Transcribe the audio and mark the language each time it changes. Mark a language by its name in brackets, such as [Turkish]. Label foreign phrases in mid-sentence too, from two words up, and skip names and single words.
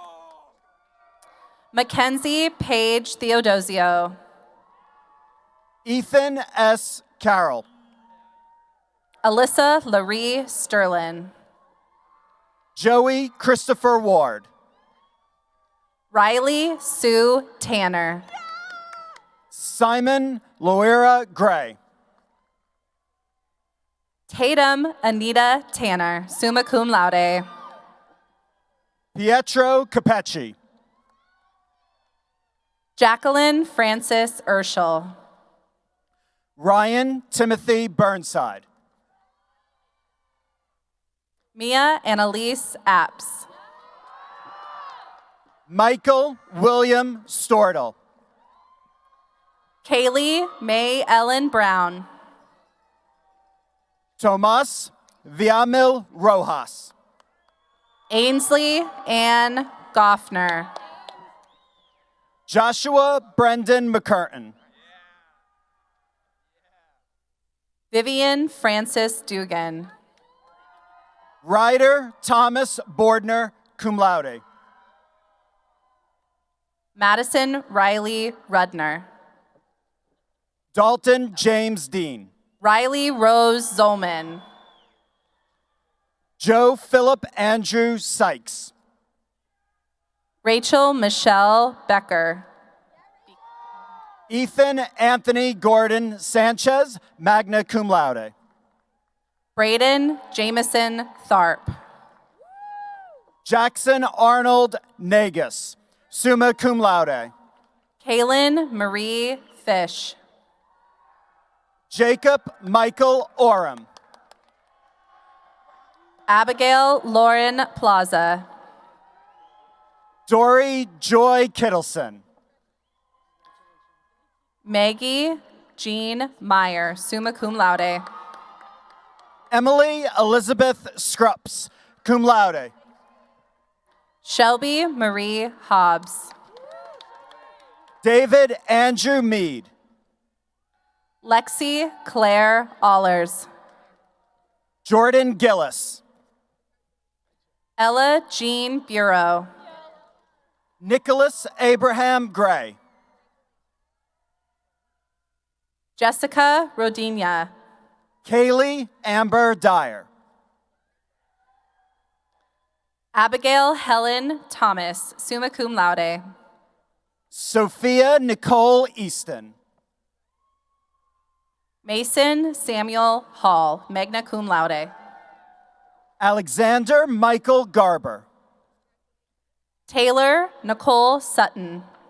[English] Mackenzie Page Theodosio. Ethan S. Carroll. Alyssa Laree Sterlin. Joey Christopher Ward. Riley Sue Tanner. Simon Loera Gray. Tatum Anita Tanner, summa cum laude. Pietro Capecci. Jacqueline Francis Urschel. Ryan Timothy Burnside. Mia Annalise Apps. Michael William Stortle. Kaylee May Ellen Brown. Tomas Viamil Rojas. Ainsley Ann Goffner. Joshua Brendan McCurtain. Vivian Francis Dugan. Ryder Thomas Bordner, cum laude. Madison Riley Rudner. Dalton James Dean. Riley Rose Zolman. Joe Philip Andrew Sykes. Rachel Michelle Becker. Ethan Anthony Gordon Sanchez, magna cum laude. Braden Jameson Tharp. Jackson Arnold Nagus, summa cum laude. Kaylin Marie Fish. Jacob Michael Oram. Abigail Lauren Plaza. Dory Joy Kittleson. Maggie Jean Meyer, summa cum laude. Emily Elizabeth Scrups, cum laude. Shelby Marie Hobbs. David Andrew Mead. Lexi Claire Allers. Jordan Gillis. Ella Jean Bureau. Nicholas Abraham Gray. Jessica Rodina. Kaylee Amber Dyer. Abigail Helen Thomas, summa cum laude. Sophia Nicole Easton. Mason Samuel Hall, magna cum laude. Alexander Michael Garber. Taylor Nicole Sutton.